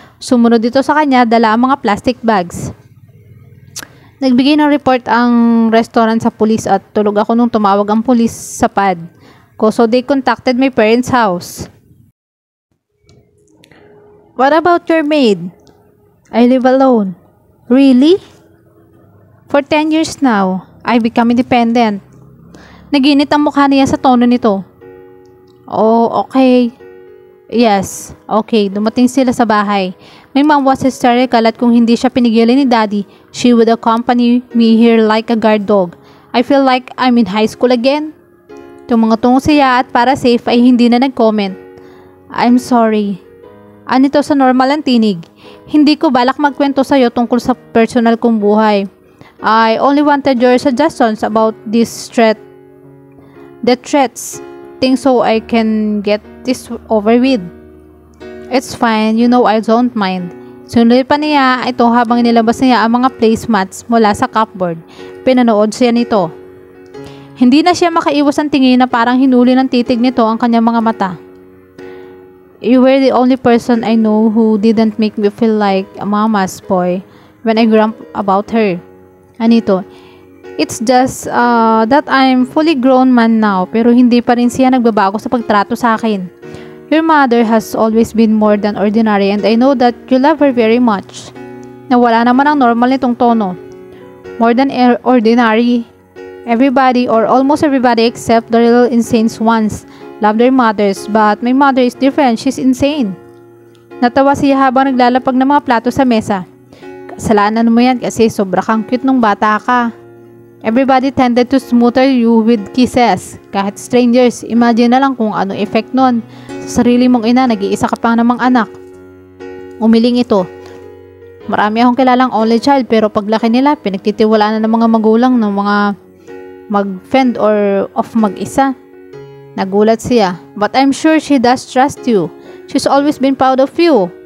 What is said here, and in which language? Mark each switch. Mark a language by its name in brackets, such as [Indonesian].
[Filipino] Sumunod dito sa kanya dala ang mga plastic bags. Nagbigay ng report ang restaurant sa pulis at tulog ako nung tumawag ang pulis sa pad. [English] So they contacted my parents' house. What about your maid? I live alone. Really? For 10 years now, I become independent. [Filipino] Naginit ang mukha niya sa tono nito. [English] Oh, okay. Yes, okay. [Filipino] Dumating sila sa bahay. [English] My mom was hysterical [Filipino] at kung hindi siya pinigilan ni daddy, [English] she would accompany me here like a guard dog. I feel like I'm in high school again. [Filipino] Tumungo siya at para safe ay hindi na nag-comment. [English] I'm sorry. [Filipino] Anito sa normal ang tinig. Hindi ko balak magkwento sa'yo tungkol sa personal kong buhay. [English] I only wanted your suggestions about this threat. The threats. Things so I can get this over with. It's fine, you know I don't mind. [Filipino] Sunod pa niya ito habang nilabas niya ang mga placemats mula sa cupboard. Pinanood siya nito. Hindi na siya makaiwas ang tingin na parang hinuli ng titig nito ang kanyang mga mata. [English] You were the only person I know who didn't make me feel like a mama's boy when I grew up about her. [Filipino] Anito, [English] it's just that I'm fully grown man now [Filipino] pero hindi pa rin siya nagbabago sa pagtrato sa akin. [English] Your mother has always been more than ordinary and I know that you love her very much. [Filipino] Nawala naman ang normal nitong tono. [English] More than ordinary. Everybody or almost everybody except the little insane ones love their mothers, but my mother is different. She's insane. [Filipino] Natawa siya habang naglalapag ng mga plato sa mesa. Kasalanan mo yan kasi sobra kang cute nung bata ka. [English] Everybody tended to smother you with kisses. [Filipino] Kahit strangers, imagine na lang kung anong effect nun. Sa sarili mong ina, nag-iisa ka pa namang anak. Umiling ito. Marami akong kilalang only child pero paglaki nila, pinagtitiwalaan na ng mga magulang ng mga mag-fend or of mag-isa. Nagulat siya. [English] But I'm sure she does trust you. She's always been proud of you.